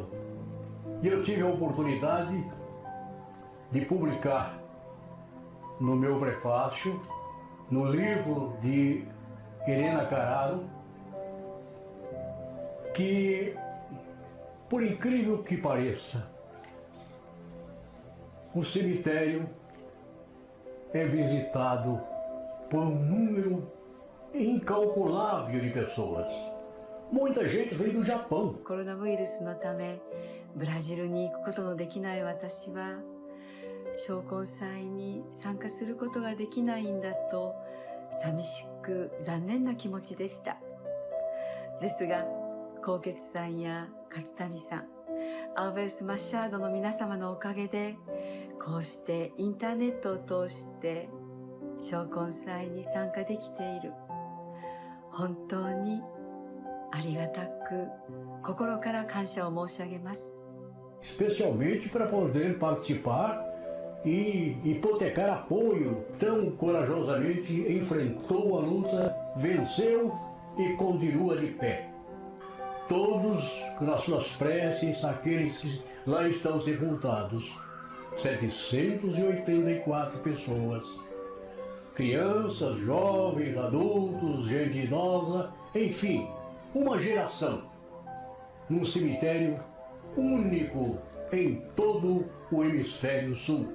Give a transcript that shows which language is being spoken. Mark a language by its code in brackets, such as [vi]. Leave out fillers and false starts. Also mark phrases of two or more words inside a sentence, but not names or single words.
[pt] E eu tive a oportunidade de publicar no meu prefácio, no livro de Helena Carraro, que, por incrível que pareça, o cemitério é visitado por um número incalculável de pessoas. Muita gente vem do Japão. [ja] コロナウイルスのためブラジルに行くことのできない私は商工祭に参加することができないんだと寂しく残念な気持ちでした。ですが高傑さんや勝谷さん、アウベルス・マッシャードの皆様のおかげでこうしてインターネットを通して商工祭に参加できている。本当にありがたく心から感謝を申し上げます。 [pt] especialmente para poder participar e hipotecar apoio. Tão corajosamente enfrentou a luta, venceu e continua de pé. Todos nas suas preces, aqueles que lá estão sepultados, 784 pessoas, crianças, jovens, adultos, gente idosa, enfim, uma geração, num cemitério único em todo o hemisfério sul.